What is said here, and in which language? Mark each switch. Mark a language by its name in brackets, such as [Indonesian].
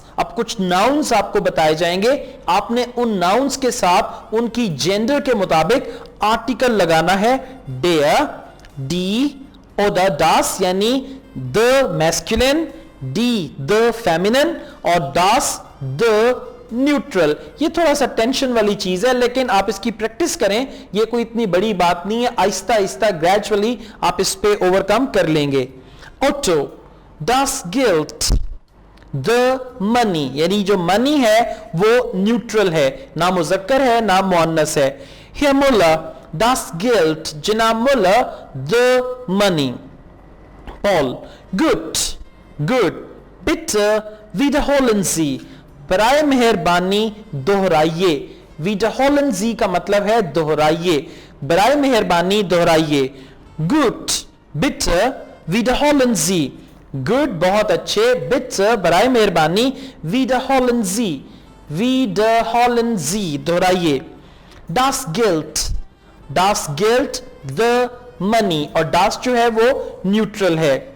[Hindi] अब कुछ नाउन्स आपको बताए जाएंगे। आपने उन नाउन्स के साथ उनकी जेंडर के मुताबिक आर्टिकल लगाना है। [German] der, die oder das [Hindi] यानी the masculine, die the feminine और das the न्यूट्रल। ये थोड़ा सा टेंशन वाली चीज है, लेकिन आप इसकी प्रैक्टिस करें, ये कोई इतनी बड़ी बात नहीं है। आहिस्ता आहिस्ता ग्रेजुअली आप इस पे ओवरकम कर लेंगे। Otto, [German] das Geld, [English] the money, [Hindi] यानी जो मनी है वो न्यूट्रल है, ना मुज़क्कर है ना मुअन्नस है। [German] Herr Müller, das Geld, जनाब Müller, [English] the money। [German] Paul, gut gut। Bitte wiederholen Sie, [Hindi] बराए मेहरबानी दोहराइए। wiederholen Sie का मतलब है दोहराइए, बराए मेहरबानी दोहराइए। [German] Gut, bitte wiederholen Sie। Good [Hindi] बहुत अच्छे, [German] bitte [Hindi] बराए मेहरबानी, [German] wiederholen Sie, wiederholen Sie दोहराइए। Das Geld, das Geld, [English] the money, [Hindi] और das जो है वो न्यूट्रल है।